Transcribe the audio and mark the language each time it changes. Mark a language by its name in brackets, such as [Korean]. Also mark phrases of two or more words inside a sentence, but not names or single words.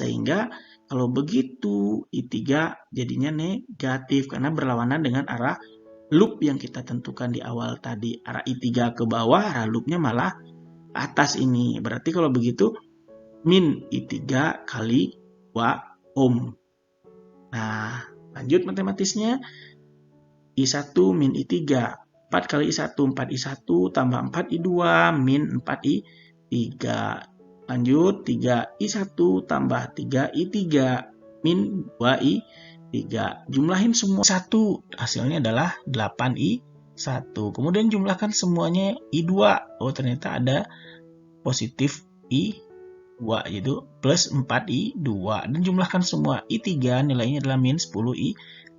[Indonesian] Sehingga kalau begitu I3 jadinya negatif karena berlawanan dengan arah loop yang kita tentukan di awal tadi. Arah I3 ke bawah, arah loopnya malah atas ini. Berarti kalau begitu min I3 kali 2 ohm. Nah, lanjut matematisnya. I1 min I3. 4 kali I1, 4 I1 tambah 4 I2 min 4 I3. Lanjut, 3 I1 tambah 3 I3 min 2 I3. Jumlahin semua 1. Hasilnya adalah 8 I1. Kemudian jumlahkan semuanya I2. Oh, ternyata ada positif I2, yaitu plus 4 I2. Dan jumlahkan semua I3, nilainya adalah min 10 I3.